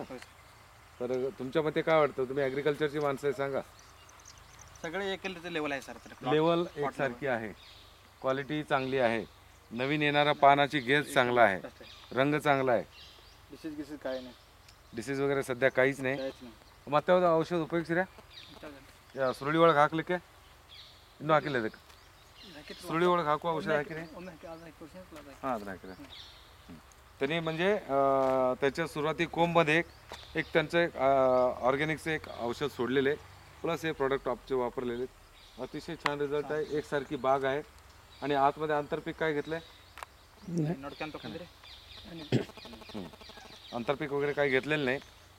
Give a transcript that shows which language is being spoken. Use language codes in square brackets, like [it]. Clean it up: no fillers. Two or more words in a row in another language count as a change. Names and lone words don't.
[mr] तर तुमच्या मते काय वाटतं? तुम्ही ॲग्रिकल्चरची माणसं आहे, सांगा. सगळे एक लेवल आहे सर. लेवल एकसारखी आहे. क्वालिटी चांगली आहे. नवीन येणारा पानाची गेज चांगला आहे. रंग चांगला आहे. डिसीज काय नाही. डिसीज वगैरे सध्या काहीच नाही. [kn] ಮತ್ತೆ ಯಾವ್ದು ಔಷಧ ಉಪಯೋಗಿಸಿರಾ? ಸುರುಳಿ ಒಳಗೆ ಹಾಕ್ಲಿಕ್ಕೆ ಇನ್ನೂ ಹಾಕಿಲ್ಲ. ಇದಕ್ಕೆ ಸುರುಳಿ ಒಳಗೆ ಹಾಕುವ ಔಷಧ ಹಾಕಿರಿ? हां, ಅದನ್ನ ಹಾಕಿರಿ. [mr] त्यांनी म्हणजे त्याच्या सुरुवाती कोंबमध्ये एक त्यांचं ऑर्गॅनिकचं एक औषध सोडलेले, प्लस हे प्रॉडक्ट आपचे वापरलेले. अतिशय छान रिझल्ट आहे. एकसारखी बाग आहे आणि आतमध्ये आंतरपीक काय घेतलंय? आंतरपीक वगैरे काही घेतलेलं नाही.